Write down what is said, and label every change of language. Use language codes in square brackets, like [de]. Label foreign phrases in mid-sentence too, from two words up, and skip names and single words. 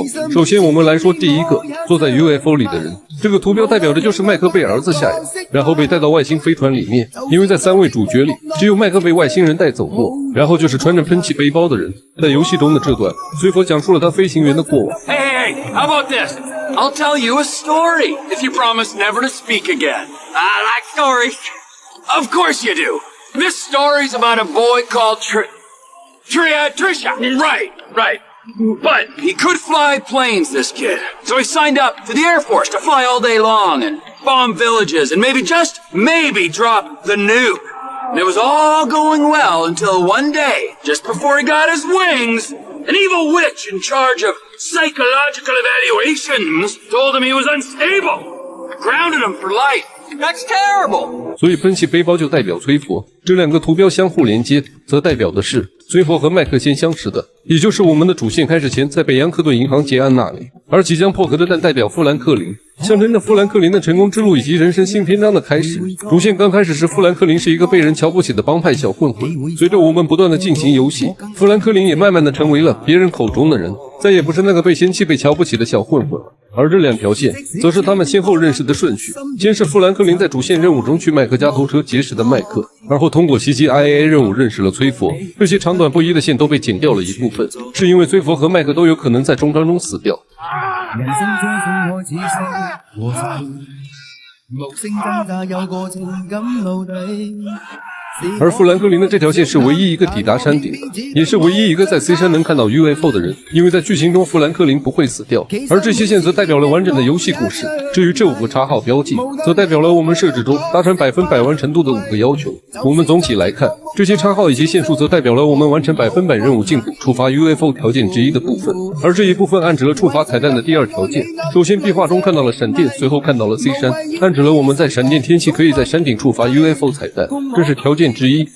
[zh] 首先我們來說第一個，坐在 UFO 裡的人，這個圖標代表的就是麥克被兒子下養，然後被帶到外星飛船裡面。因為在3位主角裡，只有麥克被外星人帶走過，然後就是穿着噴氣背包的人。在遊戲中的這段，崔佛講述了他飛行員的過往。 [en] Hey, how about this? I'll tell you a story if you promise never to speak again. I like stories. Of course you do. This story's about a boy called Trisha. Right. But he could fly planes, this kid. So he signed up to the Air Force to fly all day long and bomb villages and maybe, just maybe, drop the nuke. And it was all going well until one day, just before he got his wings, an evil witch in charge of psychological evaluations told him he was unstable. Grounded him for life. That's terrible. [zh] 所以喷气背包就代表崔佛，这2个图標相互連接，則代表的是崔佛和麥克先相識的，也就是我們的主線開始前在北洋克頓銀行結案那裡。而即將破殼的蛋代表富蘭克林，象徵着富蘭克林的成功之路以及人生新篇章的開始。主線剛開始時，富蘭克林是一個被人瞧不起的幫派小混混，隨着我們不斷的進行遊戲，富蘭克林也慢慢的成為了別人口中的人，再也不是那個被嫌棄被瞧不起的小混混了。而這2 條線則是他們先後認識的順序，先是富蘭克林在主線任務中去麥克家偷車結識的麥克，而後通過襲擊 IAA 任務認識了崔佛。這些長短不一的線都被剪掉了一部分，是因為崔佛和麥克都有可能在終章中死掉。人生這份愛似生和死，無聲掙扎有個情感奴隸。而富蘭克林的這條線是唯一一個抵達山頂的，也是唯一一個在 C 山能看到 UFO 的人，因為在劇情中富蘭克林不會死掉。而這些線則代表了完整的遊戲故事。至於這5個插號標記，則代表了我們設置中達成100%完成度的5個要求。我們總體來看， 这些叉号以及线数则代表了我们完成100%任务进度触发 UFO 条件之一的部分，而这一部分暗指了触发彩蛋的第2条件。首先壁画中看到了闪电，随后看到了 C 山，暗指了我们在闪电天气可以在山顶触发 UFO 彩蛋，这是条件之一。